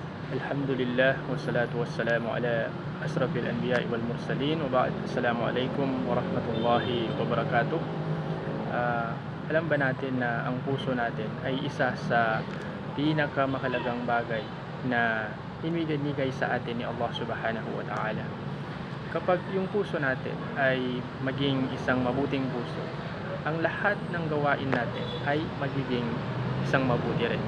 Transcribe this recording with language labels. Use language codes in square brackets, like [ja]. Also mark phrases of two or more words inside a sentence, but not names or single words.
[ar] الحمد لله والصلاة والسلام على أشرف الأنبياء والمرسلين وبعد. السلام عليكم ورحمة الله وبركاته. [tl] Ah, Alam ba natin na ang puso natin ay isa sa pinakamahalagang bagay na inibigay sa atin ni Allah [ar] سبحانه وتعالى. [tl] Kapag yung puso natin ay maging isang mabuting puso, ang lahat ng gawain natin ay magiging isang mabuti rin.